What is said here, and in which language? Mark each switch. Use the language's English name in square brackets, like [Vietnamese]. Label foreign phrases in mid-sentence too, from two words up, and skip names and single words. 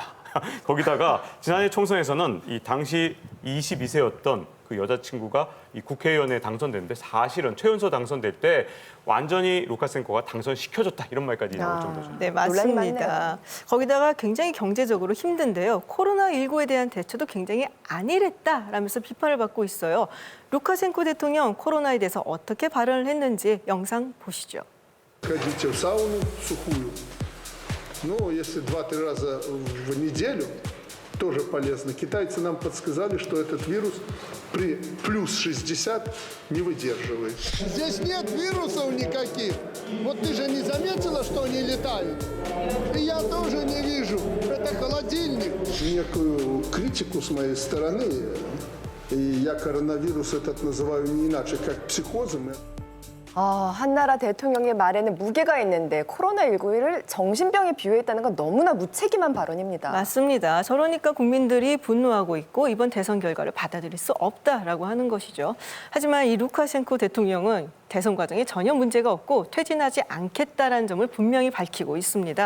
[Korean] 거기다가 지난해 총선에서는 이 당시 22세였던 그 여자친구가 이 국회의원에 당선됐는데 사실은 최연소 당선될 때 완전히 루카셴코가 당선시켜줬다 이런 말까지 나올 정도죠. 네, 맞습니다. 거기다가 굉장히 경제적으로 힘든데요. 코로나19에 대한 대처도 굉장히 안일했다라면서 비판을 받고 있어요. 루카셴코 대통령 코로나에 대해서 어떻게 발언을 했는지 영상 보시죠. [Russian] Ходите в сауну сухую. Но если 2-3 раза в неделю, тоже полезно. Китайцы нам подсказали, что этот вирус при плюс 60 не выдерживает. Здесь нет вирусов никаких. Вот ты же не заметила, что они летают? И я тоже не вижу. Это холодильник. Некую критику с моей стороны, и я коронавирус этот называю не иначе, как психозом. [Korean] 한나라 대통령의 말에는 무게가 있는데 코로나19를 정신병에 비유했다는 건 너무나 무책임한 발언입니다. 맞습니다. 저러니까 국민들이 분노하고 있고 이번 대선 결과를 받아들일 수 없다라고 하는 것이죠. 하지만 이 루카셴코 대통령은 대선 과정에 전혀 문제가 없고 퇴진하지 않겠다라는 점을 분명히 밝히고 있습니다.